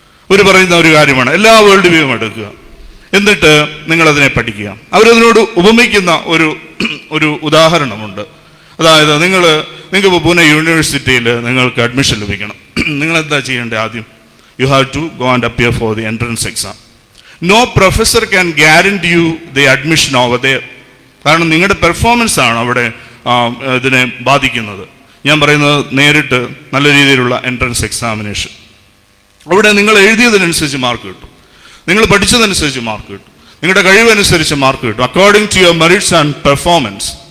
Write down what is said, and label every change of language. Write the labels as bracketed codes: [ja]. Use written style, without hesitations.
[ml] ഇവർ പറയുന്ന ഒരു കാര്യമാണ്, എല്ലാ വേൾഡ് വ്യൂവും എടുക്കുക, എന്നിട്ട് നിങ്ങളതിനെ പഠിക്കുക. അവരതിനോട് ഉപമിക്കുന്ന ഒരു ഉദാഹരണമുണ്ട്. അതായത് നിങ്ങൾക്ക് പൂനെ യൂണിവേഴ്സിറ്റിയിൽ നിങ്ങൾക്ക് അഡ്മിഷൻ ലഭിക്കണം. നിങ്ങൾ എന്താ ചെയ്യേണ്ടത്? ആദ്യം [en] you have to go and appear for the entrance exam. No professor can guarantee you the admission over there. [ml] കാരണം നിങ്ങളുടെ പെർഫോമൻസ് ആണ് അവിടെ ഇതിനെ ബാധിക്കുന്നത്. ഞാൻ പറയുന്നത് നേരിട്ട് നല്ല രീതിയിലുള്ള എൻട്രൻസ് എക്സാമിനേഷൻ. അവിടെ നിങ്ങൾ എഴുതിയതിനനുസരിച്ച് മാർക്ക് കിട്ടും, നിങ്ങൾ പഠിച്ചതനുസരിച്ച് മാർക്ക് കിട്ടും, നിങ്ങളുടെ കഴിവനുസരിച്ച് മാർക്ക് കിട്ടും, [en] According to your merits and performance.